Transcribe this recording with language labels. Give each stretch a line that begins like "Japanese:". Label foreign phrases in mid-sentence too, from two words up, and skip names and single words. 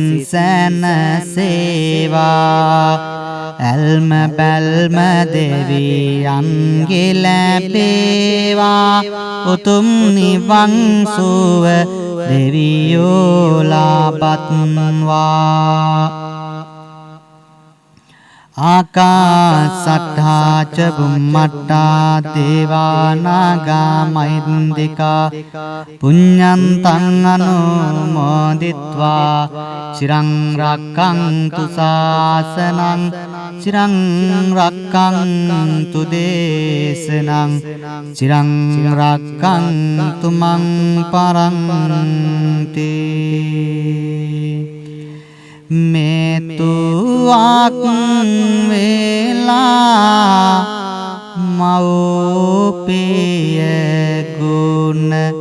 Sinhala: සැනසේවා ඇල්ම බැල්ම දෙවියන්ගේ ලැබේවා උතුම් නිවන් සුව දෙවියෝ
Pali: ලබත්වා ආකාසට්ඨා ච බුම්මට්ඨා දේවා නාග මහින්దికා පුඤ්ඤන්තං අනුමෝදිත්වා චිරං රක්ඛන්තු ශාසනං චිරං රක්ඛන්තු දේශනං චිරං රක්ඛන්තු මං පරන්ති මෙතුවක්
Sinhala: වේලා මව්පිය ගුණ